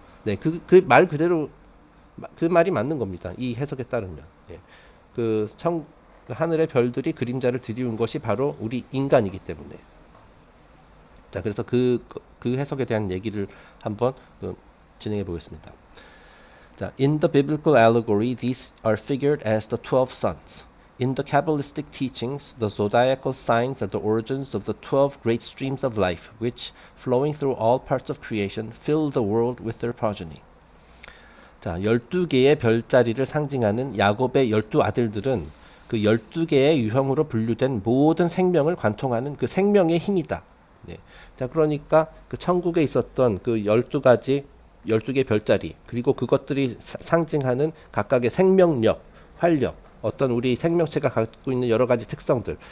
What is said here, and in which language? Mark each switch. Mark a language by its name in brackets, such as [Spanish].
[Korean] 네, 그 말 그대로 그 말이 맞는 겁니다. 이 해석에 따르면. 예. 하늘의 별들이 그림자를 드리운 것이 바로 우리 인간이기 때문에. 자, 그래서 그 해석에 대한 얘기를 한번 진행해 보겠습니다. [English] 자, in the biblical allegory, these are figured as the 12 sons. In the Kabbalistic teachings, the zodiacal signs are the origins of the 12 great streams of life, which, flowing through all parts of creation, fill the world with their progeny. [Korean] 자, 12개의 별자리를 상징하는 야곱의 12아들들은 그 12개의 유형으로 분류된 모든 생명을 관통하는 그 생명의 힘이다. 네. 자, 그러니까 그 천국에 있었던 그 12개의 별자리, 그리고 그것들이 상징하는 각각의 생명력, 활력, 어떤 우리 생명체가 갖고 있는 여러 가지 특성들.